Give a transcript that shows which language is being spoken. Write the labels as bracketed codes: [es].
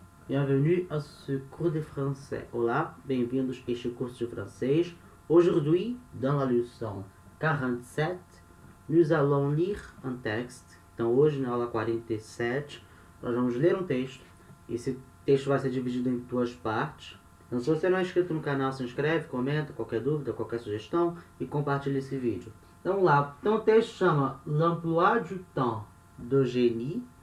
[fr] Bienvenue à ce cours de français. [pt] Olá, bem-vindos a este curso de francês. [fr] Aujourd'hui, dans la leçon 47, nous allons lire un texte. [pt] Então, hoje, na aula 47, nós vamos ler um texto. Esse texto vai ser dividido em duas partes. Então, se você não é inscrito no canal, se inscreve, comenta, qualquer dúvida, qualquer sugestão e compartilha esse vídeo. Então, vamos lá. Então, o texto chama L'emploi du temps d'Eugénie.